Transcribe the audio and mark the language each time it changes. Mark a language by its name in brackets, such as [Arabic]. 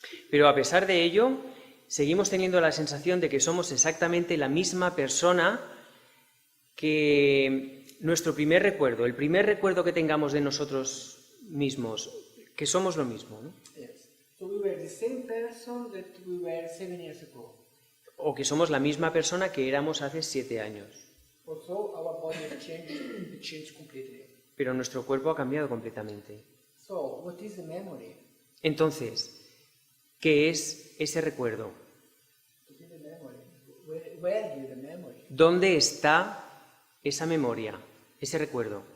[Spanish] Pero a pesar de ello, seguimos teniendo la sensación de que somos exactamente la misma persona que nuestro primer recuerdo, el primer recuerdo que tengamos de nosotros mismos, que somos lo mismo, ¿no? [English] Yes. So we were the same person that we were 7 years ago. [Spanish] O que somos la misma persona que éramos hace 7 años. [English] Also, our body has changed completely. [Spanish] Pero nuestro cuerpo ha cambiado completamente. [English] So, what is the memory? [Spanish] Entonces, ¿qué es ese recuerdo? [English] What is the memory? Where is the memory? [Spanish] ¿Dónde está esa memoria, ese recuerdo?